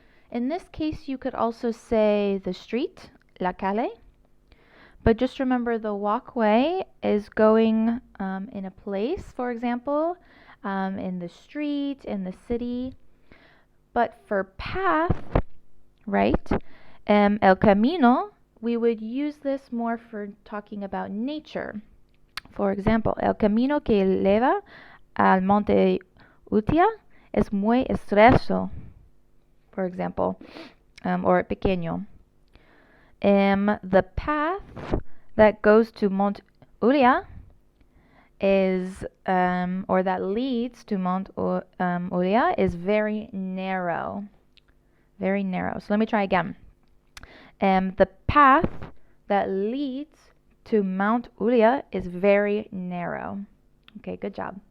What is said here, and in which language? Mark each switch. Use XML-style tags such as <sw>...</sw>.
<en>In this case, you could also say the street, la calle, but just remember the walkway is going in a place, for example, in the street, in the city. But for path, right, el camino, we would use this more for talking about nature. For example,</en> <es>el camino que lleva al monte Utia es muy estrecho,</es> <en>for example, or</en> <es>pequeño.</es> <en>The path that goes to Mont Ulia is, or that leads to Mont Ulia is very narrow. Very narrow. So let me try again. The path that leads to Mount Ulia is very narrow. Okay, good job.</en>